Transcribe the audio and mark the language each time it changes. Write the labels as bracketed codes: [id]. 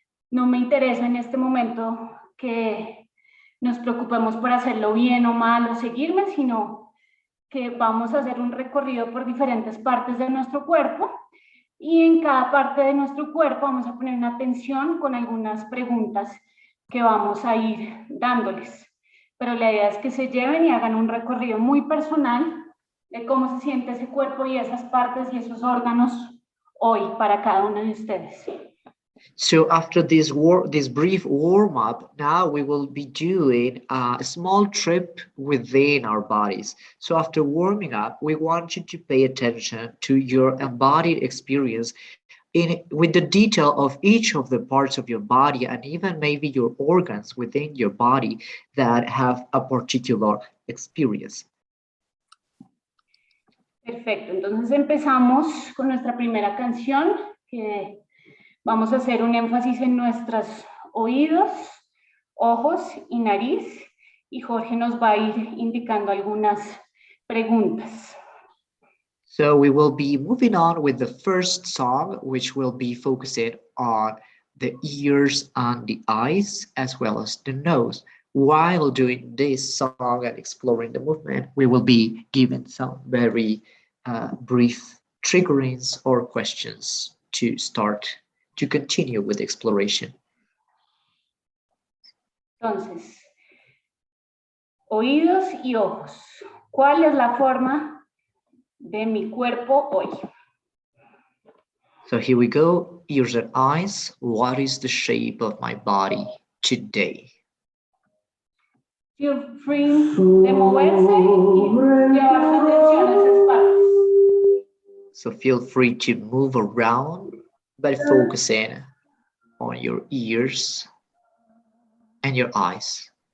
[es] No me interesa en este momento que nos preocupemos por hacerlo bien o mal o seguirme, sino que vamos a hacer un recorrido por diferentes partes de nuestro cuerpo, y en cada parte de nuestro cuerpo vamos a poner una atención con algunas preguntas que vamos a ir dándoles. Pero la idea es que se lleven y hagan un recorrido muy personal de cómo se siente ese cuerpo y esas partes y esos órganos hoy para cada uno de ustedes. [en] So after this brief warm-up, now we will be doing a small trip within our bodies. So after warming up, we want you to pay attention to your embodied experience with the detail of each of the parts of your body, and even maybe your organs within your body that have a particular experience. [es] Perfecto, entonces empezamos con nuestra primera canción, que vamos a hacer un énfasis en nuestros oídos, ojos y nariz, y Jorge nos va a ir indicando algunas preguntas. [en] So we will be moving on with the first song, which will be focusing on the ears and the eyes, as well as the nose. While doing this song and exploring the movement, we will be given some very brief triggerings or questions to continue with the exploration. [es] Entonces, oídos y ojos. ¿Cuál es la forma de mi cuerpo hoy? [en] So here we go, ears and eyes. What is the shape of my body today? Feel free [es] de moverse y llevar su atención a esas partes. [en] So feel free to move around, but focusing on your ears and your eyes.